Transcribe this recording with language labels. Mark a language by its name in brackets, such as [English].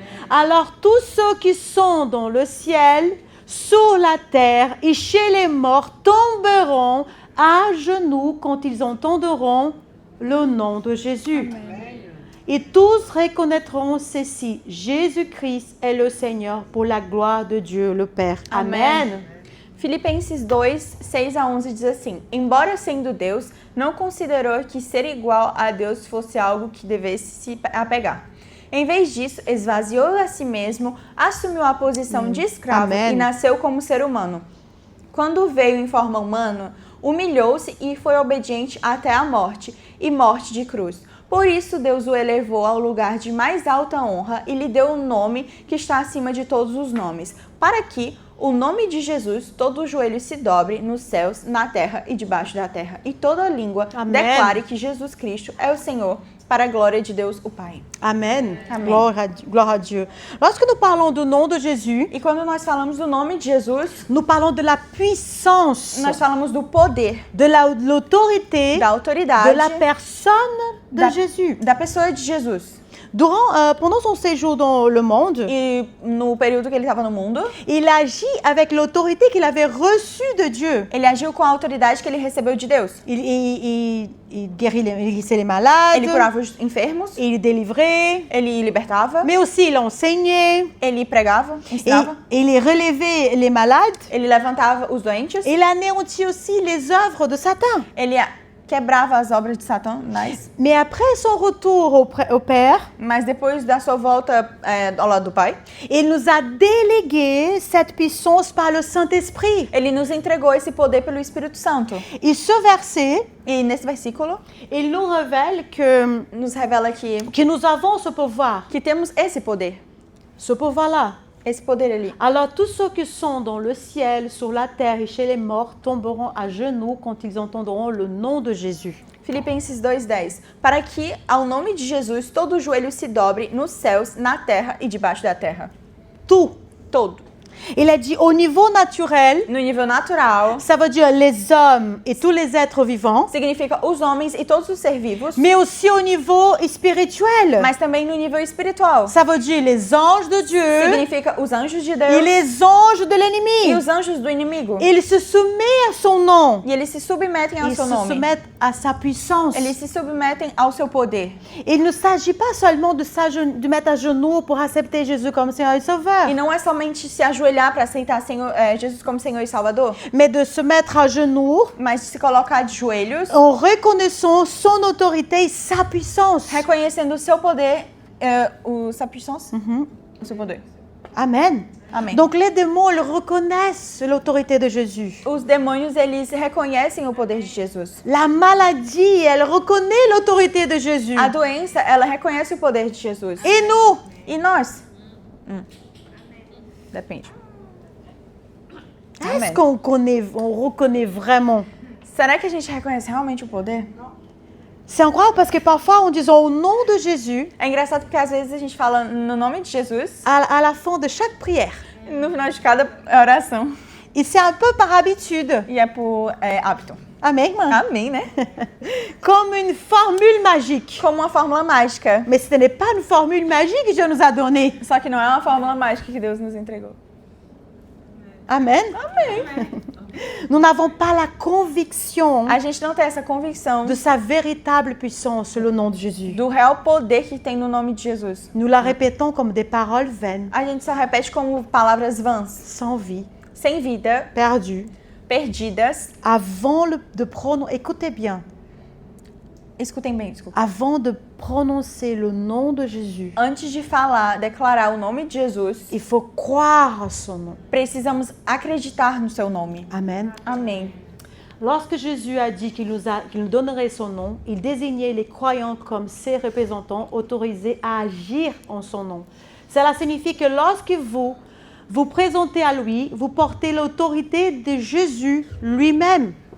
[French] Alors tous ceux qui sont dans le ciel, sur la terre et chez les morts tomberont à genoux quand ils entendront le nom de Jésus. Et tous reconnaîtront ceci, Jésus-Christ est le Seigneur pour la gloire de Dieu le Père. Amen. [Portuguese] Filipenses 2, 6 a 11 diz assim: Embora sendo Deus, não considerou que ser igual a Deus fosse algo que devesse se apegar. Em vez disso, esvaziou a si mesmo, assumiu a posição de escravo Amém. e nasceu como ser humano. Quando veio em forma humana, humilhou-se e foi obediente até a morte, e morte de cruz. Por isso, Deus o elevou ao lugar de mais alta honra e lhe deu um nome que está acima de todos os nomes, para que o nome de Jesus, todo o joelho se dobre nos céus, na terra e debaixo da terra, e toda língua Amém. declare que Jesus Cristo é o Senhor, para a glória de Deus, o Pai. Amen. Amen. [French] Gloire à Dieu. Lorsque nous parlons du nom de Jésus, [Portuguese] E quando nós falamos do nome de Jesus, [French] nous parlons de la puissance, [Portuguese] nós falamos do poder, [French] de l'autorité, [Portuguese] da autoridade, [French] de la personne de Jésus. [Portuguese] da pessoa de Jesus. [French] Pendant son séjour dans le monde, [Portuguese] E no período que ele estava no mundo, [French] il agit avec l'autorité qu'il avait reçue de Dieu. [Portuguese] ele agiu com a autoridade que ele recebeu de Deus. [French] Il guérissait les malades, [Portuguese] Ele curava os enfermos, [French] il délivrait, [Portuguese] ele libertava, [French] mais aussi il enseignait, [Portuguese] ele pregava, ensinava, [French] il relevait les malades, [Portuguese] ele levantava os doentes, [French] il anéantit aussi les œuvres de Satan. [Portuguese] ele quebrava as obras de Satanás. [French] Mais après son retour au Père, [Portuguese] Mas depois da sua volta ao lado do Pai, [French] il nous a délégué cette puissance par le Saint-Esprit. [Portuguese] ele nos entregou esse poder pelo Espírito Santo. [French] Et ce verset, [Portuguese] E nesse versículo, [French] il nous révèle que [Portuguese] nos revela que [French] nous avons ce pouvoir, [Portuguese] temos esse poder. [French] ce pouvoir-là. [Portuguese] Esse poder ali. [French] Alors tous ceux qui sont dans le ciel, sur la terre et chez les morts tomberont à genoux quand ils entendront le nom de Jésus. [Portuguese] Filipenses 2:10. Para que, ao nome de Jesus, todo joelho se dobre nos céus, na terra e debaixo da terra. [French] Tout. [Portuguese] Todo. [French] Il a dit au niveau naturel, [Portuguese] No nível natural, [French] ça veut dire les hommes et tous les êtres vivants, [Portuguese] significa os homens e todos os seres vivos, [French] mais aussi au niveau spirituel. [Portuguese] mas também no nível espiritual. [French] Ça veut dire les anges de Dieu [Portuguese] Significa os anjos de [French] et [Portuguese] Deus [French] les anges de [Portuguese] e [French] l'ennemi. [Portuguese] os anjos do inimigo. [French] Ils se soumettent à son nom. [Portuguese] E eles se submetem ao [French] Ils [Portuguese] seu [French] se [Portuguese] nome. [French] soumettent à sa puissance. [Portuguese] Eles se submetem ao seu poder. [French] Il ne s'agit pas seulement de mettre à genoux pour accepter Jésus comme Seigneur et Sauveur, [Portuguese] E não é somente se ajoelhar para aceitar Jesus como Senhor e Salvador, [French] mais de se mettre à genoux [Portuguese] mas de se colocar de joelhos, [French] en reconnaissant son autorité et sa puissance. [Portuguese] reconhecendo o seu poder, [French] sa puissance, [Portuguese] o seu poder. [French] Amen. [Portuguese] Amém. [French] Donc les démons, ils reconnaissent l'autorité de Jésus. [Portuguese] Os demônios, eles reconhecem o poder de Jesus. [French] La maladie, elle reconnaît l'autorité de Jésus. [Portuguese] A doença, ela reconhece o poder de Jesus. [French] Et nous, [Portuguese] E nós? Depende. [French] est-ce Amen. qu'on reconnaît vraiment? [Portuguese] Será que a gente reconhece realmente o poder? [French] C'est incroyable parce que parfois, en disant au nom de Jésus, [Portuguese] É engraçado porque às vezes a gente fala no nome de Jesus [French] à la fin de chaque prière, [Portuguese] no final de cada oração. [French] et c'est un peu par habitude. [Portuguese] E é por hábito. [French] Amen. [Portuguese] Amém, né? [French] Comme une formule magique. [Portuguese] Como uma fórmula mágica. [French] Mais ce n'est pas une formule magique que Dieu nous a donnée. [Portuguese] Só que não é uma fórmula mágica que Deus nos entregou. [French] Amen. [Portuguese] Amém. [French] Nous n'avons pas la conviction [Portuguese] A gente não tem essa convicção [French] de sa véritable puissance, le nom de Jésus. [Portuguese] do real poder que tem no nome de Jesus. [French] Nous la répétons comme des paroles vaines, [Portuguese] A gente só repete como palavras vãs, [French] sans vie, [Portuguese] sem vida, [French] perdues, [Portuguese] perdidas. [French] avant de prononcer, écoutez bien, [Portuguese] Escutem bem, desculpa. [French] avant de prononcer le nom de Jésus, [Portuguese] Antes de falar, declarar o nome de Jesus, [French] il faut croire à son nom. [Portuguese] precisamos acreditar no seu nome. [French] Amen. [Portuguese] Amém. [French] Lorsque Jésus a dit qu'il nous donnerait son nom, il désignait les croyants comme ses représentants autorisés à agir en son nom. Cela signifie que lorsque vous vous présentez à lui, vous portez l'autorité de Jésus lui-même.